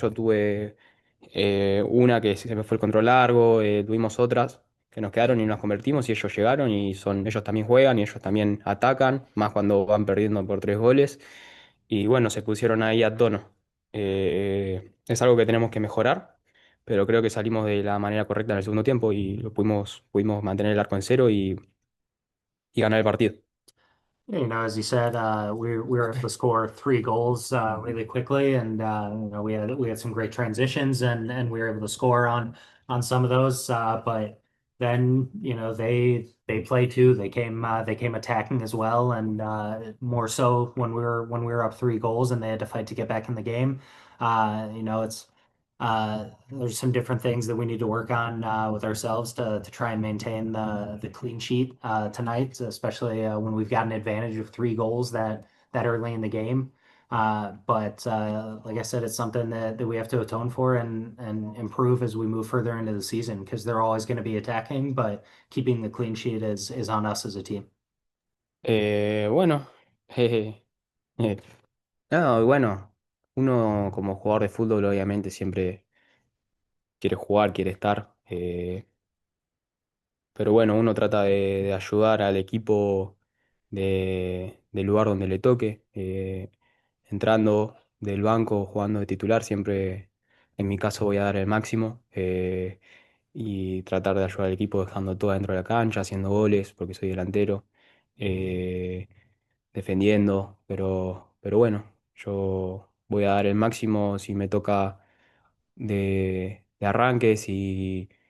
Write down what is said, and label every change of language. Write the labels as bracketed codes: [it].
[es] Yo tuve una que se me fue el control largo, tuvimos otras que nos quedaron y nos convertimos y ellos llegaron y ellos también juegan y ellos también atacan, más cuando van perdiendo por tres goles. y bueno, se pusieron ahí a tono. Es algo que tenemos que mejorar, pero creo que salimos de la manera correcta en el segundo tiempo y pudimos mantener el arco en cero y ganar el partido. [en] As you said, we were able to score 3 goals really quickly, and we had some great transitions, and we were able to score on some of those. But then they play too. They came attacking as well, and more so when we were up 3 goals, and they had to fight to get back in the game. It's there's some different things that we need to work on with ourselves to try and maintain the clean sheet tonight, especially when we've got an advantage of 3 goals that early in the game. But like I said, it's something that we have to atone for and improve as we move further into the season because they're always going to be attacking, but keeping the clean sheet is on us as a team. [es] Bueno, jeje, no, bueno, uno como jugador de fútbol obviamente siempre quiere jugar, quiere estar. Pero bueno, uno trata de ayudar al equipo del lugar donde le toque, entrando del banco, jugando de titular, siempre en mi caso voy a dar el máximo y tratar de ayudar al equipo dejando todo dentro de la cancha, haciendo goles, porque soy delantero, eh, defendiendo, pero bueno, yo voy a dar el máximo si me toca de arranque, si